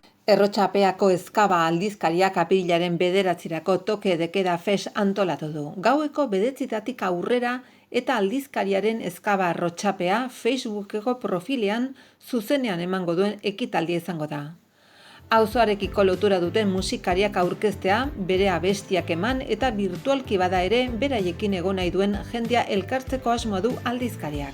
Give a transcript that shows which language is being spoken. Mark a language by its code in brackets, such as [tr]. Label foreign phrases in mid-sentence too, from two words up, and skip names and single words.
[eu] Errotxapeako Ezkaba aldizkariak apirilaren 9 [es] toke de queda [eu] fes antolatu du. Gaueko 9 aurrera eta aldizkariaren Ezkaba Errotxapea Facebookeko profilean zuzenean emango duen ekitaldia izango da. Auzoarekiko lotura duten musikariak aurkeztea, bere abestiak eman eta virtualki bada ere beraiekin egon nahi duen jendea elkartzeko asmoa du aldizkariak.